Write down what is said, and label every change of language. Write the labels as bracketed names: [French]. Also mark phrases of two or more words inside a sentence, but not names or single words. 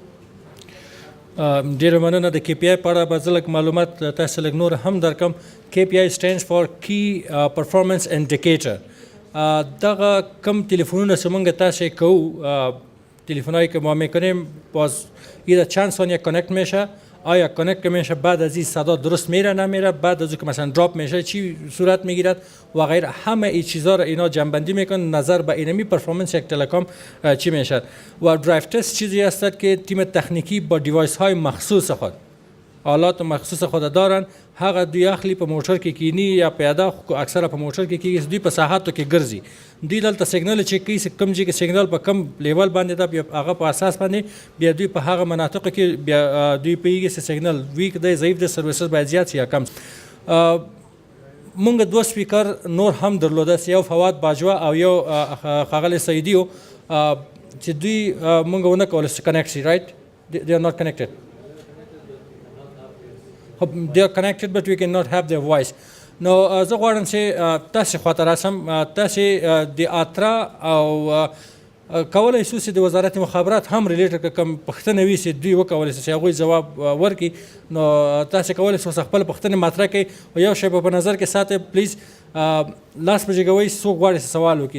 [Pashto] ډېره مننه. د KPI په اړه به زه لږ معلومات تاسې لږ نور هم درکړم. [English] KPI stands for Key Performance Indicator. [Pashto] دغه کم تلفنونه چې موږ تاسې کوو [Persian] تلفنهایی که ما میکنیم باز ایده چند ثانیه کانکت میشه، آیا کانکت که میشه بعد از این صدا درست میره نمیره، بعد از که مثلا دراپ میشه چی صورت میگیرد و غیره، همه این چیزا را اینا جنبندی میکنن نظر به اینمی پرفورمنس یک تلکام چی میشه. و [English] drive test [Persian] چیزی هستد که تیم تکنیکی با دیوایس های مخصوص خود آلات مخصوص خود دارن، [Pashto] هغه دوی اخلي په موټر کې کینی یا پیاده اکثره په موټر کې کیږي، دوی په ساحاتو کې ګرځي، دوی دلته سیګنال چې کوي کم ځای کې سیګنال په کم لیول باندې دا بیا هغه په اساس باندې بیا دوی په هغه مناطقو کې بیا دوی پیږي چې سیګنال ویک دی ضعیف دی سرویسز باید زیات یا کم. مونږ دوه سپیکر نور هم درلوده، یو فواد باجوا او یو ښاغلی سیدي و چې دوی مونږ ونه کولی چې کنیکټ شي. [English] رایټ they are not connected. They are connected but we cannot have their voice. [Pashto] نو زه غواړم چې تاسې خواته راسم، تاسې د ATRA او کولی شو چې د وزارت مخابرات هم ریلیټډ کوم پوښتنه وي چې دوی وکولی چې هغوی ځواب ورکړي، نو تاسې کولی شو خپل پوښتنې مطرح کړئ او یو شی په نظر کې ساتئ پلیز لاس په جګوئ څوک غواړي سوال وکړي.